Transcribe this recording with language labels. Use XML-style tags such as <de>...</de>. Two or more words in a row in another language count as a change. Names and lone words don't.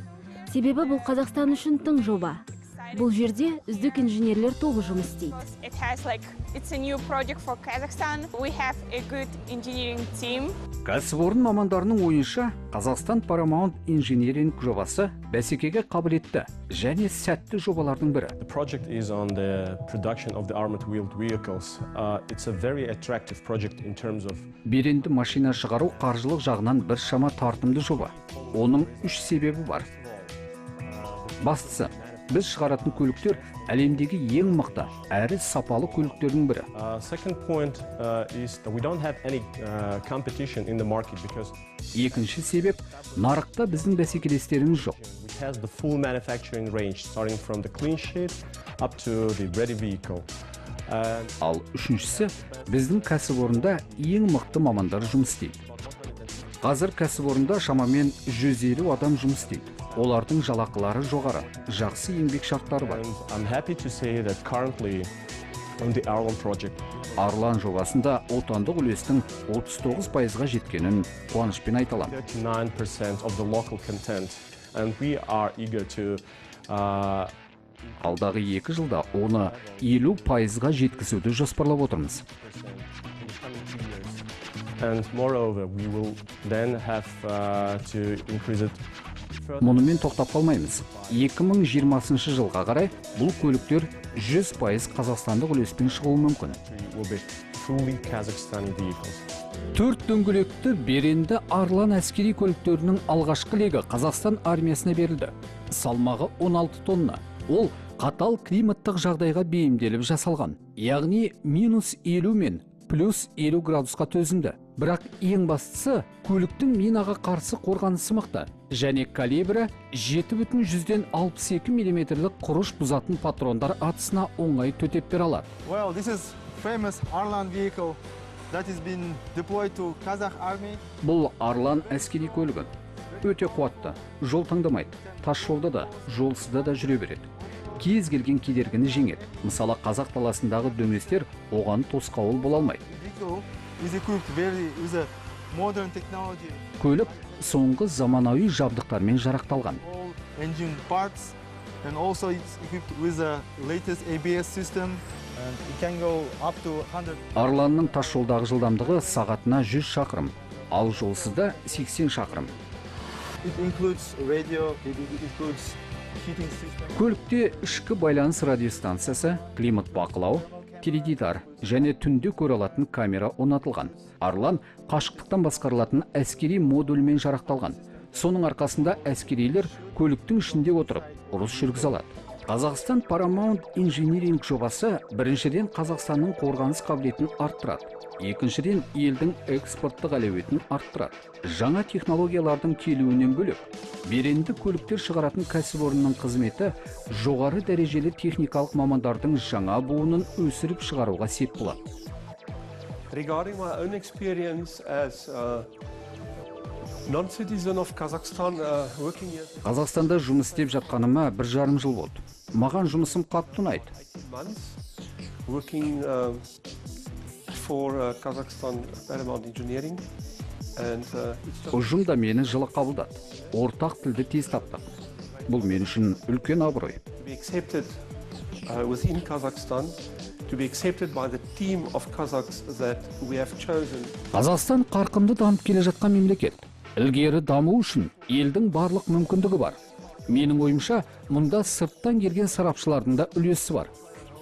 <kk>Себебі бұл Қазақстан үшін тың жоба. Бұл жерде үздік инженерлер тобы жұмыс істейді. Кәсіпорын мамандарының ойынша, Қазақстан Paramount Engineering жобасы бәсекеге қабілетті және сәтті жобалардың бірі.</kk> <en>The project is on the production of the armored wheeled vehicles. It's a very attractive project in terms of</en> <kk>Беренді машина шығару қаржылық жағынан бір шама тартымды жоба. Оның 3 себебі бар. Бастысы, біз шығаратын көліктер әлемдегі ең мықты әрі сапалы көліктердің бірі.</kk> <en>Second point is that we don't have any competition in the market because</en> <kk>Екінші себеп, нарықта біздің бәсекелестеріміз жоқ.</kk> <en>it has the full manufacturing range starting from the clean sheet up to the ready vehicle.</en> <kk>Ал үшіншісі, біздің кәсіпорында ең мықты мамандар жұмыс істейді. Қазір кәсіпорында шамамен 150 адам жұмыс істейді. Олардың жалақылары жоғары, жақсы еңбек шарттары бар.</kk> <en>And I'm happy to say that currently on the Arlon project</en> <kk>Арлан жобасында отандық үлестің 39%-ға жеткенін қуанышпен айта аламын.</kk> <en>39% of the local content and we are eager to</en> <kk>Алдағы 2 жылда оны 50%-ға жеткізуді жоспарлап отырмыз.</kk> <en>and moreover we will then have to increase it further.</en> <kk>Мұнымен тоқтап қалмаймыз. 2020 жылға қарай бұл көліктер 100% қазақстандық үлеспен шығуы мүмкін.</kk> <en>Will be fully Kazakhstani vehicles.</en> <kk>4 дөңгелекті беренді Арлан әскери көліктерінің алғашқы легі Қазақстан армиясына берілді. Салмағы 16 тонна. Ол қатал климаттық жағдайға бейімделіп жасалған. Яғни -50 мен +50 градусқа төзімді. Бірақ ең бастысы, көліктің минаға қарсы қорғанысы мықты және калибрі 7,62 мм құрыш бұзатын патрондар атысына оңай төтеп бере алады.</kk> <en>Well, this is famous Arlan vehicle that has been deployed to Kazakh army.</en> <kk>Бұл Арлан әскери көлігі. Өте қуатты, жол таңдамайды, тас жолда да, жолсызда да жүре береді. Кез келген кедергіні жеңеді. Мысалы, Қазақ даласындағы дөңестер оған тосқауыл бола алмайды.</kk> <en>Vehicle is equipped with a modern technology.</en> <kk>Көлік соңғы заманауи жабдықтармен жарақталған.</kk> <en>All engine parts, and also it's equipped with a latest ABS system, and it can go up to 100.</en> <kk>Арланның тас жолдағы жылдамдығы сағатына 100 шақырым, ал жолсызда 80 шақырым.</kk> <en>It includes radio, it includes heating system.</en> <kk>Көлікте ішкі байланыс радиостанциясы, климат бақылау, теледидар және түнде көре алатын камера орнатылған. Арлан қашықтықтан басқарылатын әскери модульмен жарақталған. Соның арқасында әскерилер көліктің ішінде отырып, ұрыс жүргізе алады. Қазақстан Paramount Engineering жобасы біріншіден Қазақстанның қорғаныс қабілетін арттырады. Екіншіден елдің экспорттық әлеуетін арттырады. Жаңа технологиялардың келуінен бөлек, беренді көліктер шығаратын кәсіпорынның қызметі жоғары дәрежелі техникалық мамандардың жаңа буынын өсіріп шығаруға сеп болады.</kk> <en>Regarding my own experience as a non-citizen of Kazakhstan working here</en> <kk>Қазақстанда жұмыс істеп жатқаныма 1,5 жыл болды. Маған жұмысым қатты ұнайды.</kk> <en>months, working for Kazakhstan Paramount Engineering, and it's just</en> <kk>Ұжым да мені жылы қабылдады. Ортақ тілді тез таптық. Бұл мен үшін үлкен абырой.</kk> <en>to be accepted within Kazakhstan, to be accepted by the team of Kazakhs that we have chosen.</en> <kk>Қазақстан қарқынды дамып келе жатқан мемлекет. Ілгері даму үшін елдің барлық мүмкіндігі бар. Менің ойымша, мұнда сырттан келген сарапшылардың да үлесі бар.</kk>